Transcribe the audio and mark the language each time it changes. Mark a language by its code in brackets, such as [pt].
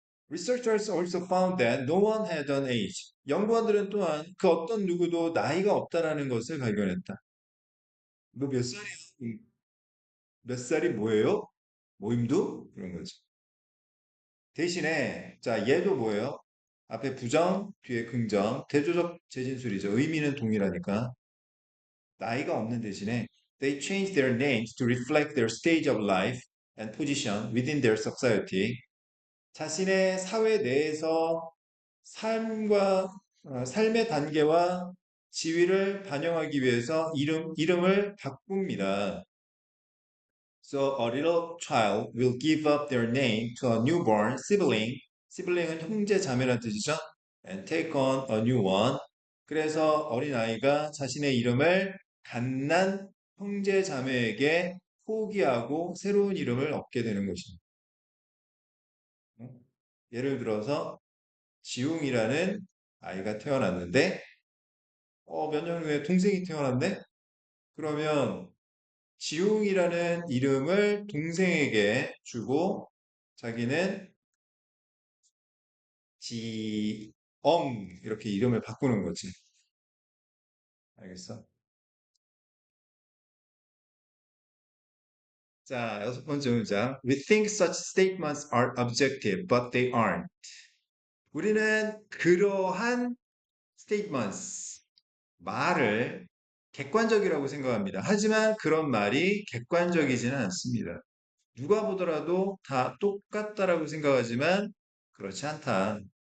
[en] Researchers also found that no one had an age. [ko] 연구원들은 또한 그 어떤 누구도 나이가 없다라는 것을 발견했다. 너 몇 살이야? 몇 살이 뭐예요? 모임도? 그런 거지. 대신에, 자, 얘도 뭐예요? 앞에 부정, 뒤에 긍정, 대조적 재진술이죠. 의미는 동일하니까. 나이가 없는 대신에 [en] they changed their names to reflect their stage of life and position within their society. [ko] 자신의 사회 내에서 삶의 단계와 지위를 반영하기 위해서 이름을 바꿉니다. [en] So a little child will give up their name to a newborn sibling. [ko] sibling은 형제 자매란 뜻이죠. [en] And take on a new one. [ko] 그래서 어린아이가 자신의 이름을 갓난 형제 자매에게 포기하고 새로운 이름을 얻게 되는 것입니다. 예를 들어서 지웅이라는 아이가 태어났는데 몇 년 후에 동생이 태어났네? 그러면 지웅이라는 이름을 동생에게 주고 자기는 지엉 이렇게 이름을 바꾸는 거지. 알겠어? 자, 여섯 번째 문장. [en] We think such statements are objective, but they aren't. [ko] 우리는 그러한 statements, 말을 객관적이라고 생각합니다. 하지만 그런 말이 객관적이지는 않습니다. 누가 보더라도 다 똑같다라고 생각하지만 그렇지 않다.